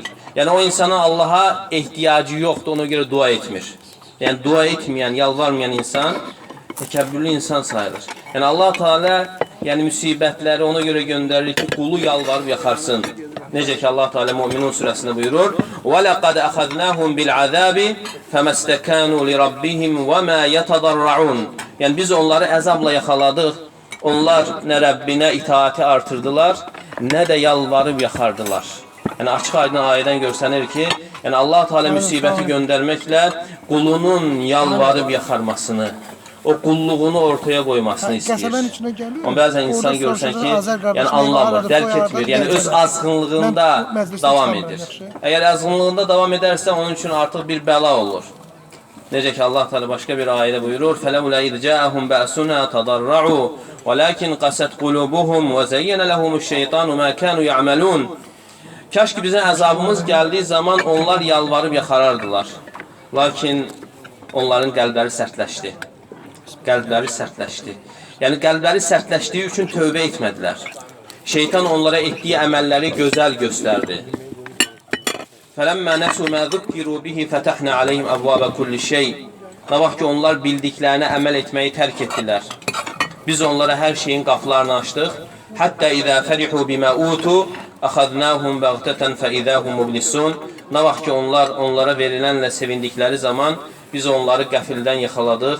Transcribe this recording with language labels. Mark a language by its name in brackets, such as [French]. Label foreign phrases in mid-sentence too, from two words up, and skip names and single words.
[Azerbaijani] Yəni, o insana Allaha ehtiyacı yoxdur, ona görə dua etmir. Yəni, dua etməyən, yalvarmayan insan təkəbbürlü insan sayılır. Yəni, Allah Teala müsibətləri ona görə göndərir ki, qulu yalvarıb yaxarsın. Necə ki, Allah Teala Müminun surəsində buyurur, [Arabic] وَلَقَدْ أَخَذْنَاهُمْ بِالْعَذَابِ فَمَسْتَكَانُوا لِرَبِّهِمْ وَمَا يَتَضَرَّعُونَ [Azerbaijani] Yəni, biz onları əzabla yaxaladıq. Onlar nə Rəbbinə itaati artırdılar, nə də yalvarıb yaxardılar. Yəni, açıq aydın ayədən görsənir ki, yəni Allah Teala müsibəti göndərməklə qulunun yalvarıb yaxarmasını, o qulluğunu ortaya qoymasını istəyir. Amma bəzən insan görürsən ki, yəni anlamır, dərk etmir, yəni öz azğınlığında davam edir. Əgər azğınlığında davam edərsə, onun üçün artıq bir bəla olur. Necə ki, Allah Teala başqa bir ayədə buyurur, [Arabic] فَلَوْلَا إِذْ جَاءَهُمْ بَأْسُنَا تَضَرَّعُوا وَلَكِنْ قَسَتْ قُلُوبُهُمْ وَزَيَّنَ لَهُمُ الشَّيْطَانُ مَا كَانُوا يَعْمَلُونَ [Azerbaijani] Kaş ki bizim əzabımız gəldiyi zaman onlar yalvarıb yaxarardılar. Lakin onların qəlbləri sərtləşdi. Qəlbləri sərtləşdi. Yəni, qəlbləri sərtləşdiyi üçün tövbə etmədilər. Şeytan onlara etdiyi əməlləri gözəl göstərdi. [Arabic] فَلَمَّا نَسُوا مَا ذُكِّرُوا بِهِ فَتَحْنَا عَلَيْهِمْ أَبْوَابَ كُلِّ شَيْءٍ [Azerbaijani] Nə vaxt ki, onlar bildiklərinə əməl etməyi tərk etdilər. Biz onlara hər şeyin qapılarını açdıq. [Arabic] حتى إذا فرحوا بما أوتوا أخذناهم بغتة فإذا هم مبلسون [Azerbaijani] Nə vaxt ki, onlara verilənlə sevindikləri zaman biz onları qəfildən yaxaladıq.